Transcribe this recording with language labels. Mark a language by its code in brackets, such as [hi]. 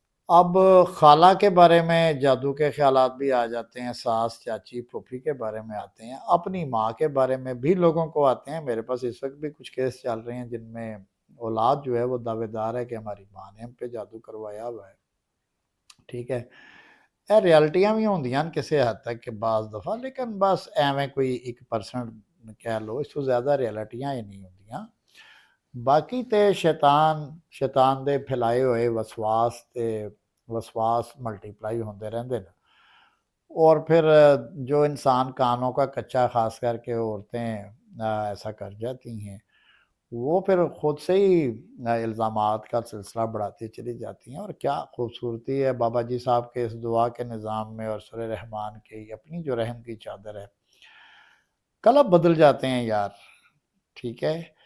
[hi] अब खाला के बारे में जादू के ख़्यालात भी आ जाते हैं, सास, चाची, फूफी के बारे में आते हैं, अपनी माँ के बारे में भी लोगों को आते हैं। मेरे पास इस वक़्त भी कुछ केस चल रहे हैं जिनमें औलाद जो है वो दावेदार है कि हमारी माँ ने हम पे जादू करवाया हुआ है, ठीक है। [pa] ਇਹ ਰਿਐਲਿਟੀਆਂ ਵੀ ਹੁੰਦੀਆਂ ਨੇ ਕਿਸੇ ਹੱਦ ਤੱਕ ਕਿ ਬਾਜ਼ ਦਫਾ, ਲੇਕਿਨ ਬਸ ਐਵੇਂ ਕੋਈ 1% ਕਹਿ ਲਓ, ਇਸ ਤੋਂ ਜ਼ਿਆਦਾ ਰਿਐਲਿਟੀਆਂ ਹੀ ਨਹੀਂ ਹੁੰਦੀਆਂ। ਬਾਕੀ ਤੇ ਸ਼ੈਤਾਨ ਦੇ ਫੈਲਾਏ ਹੋਏ ਵਸਵਾਸ ਤੇ [hi] वसवास मल्टीप्लाई होते रहते हैं, और फिर जो इंसान कानों का कच्चा, खास करके औरतें ऐसा कर जाती हैं, वो फिर खुद से ही इल्ज़ामात का सिलसिला बढ़ाती चली जाती हैं। और क्या खूबसूरती है बाबा जी साहब के इस दुआ के निज़ाम में और सूरह रहमान की अपनी जो रहम की चादर है, कलब बदल जाते हैं यार, ठीक है।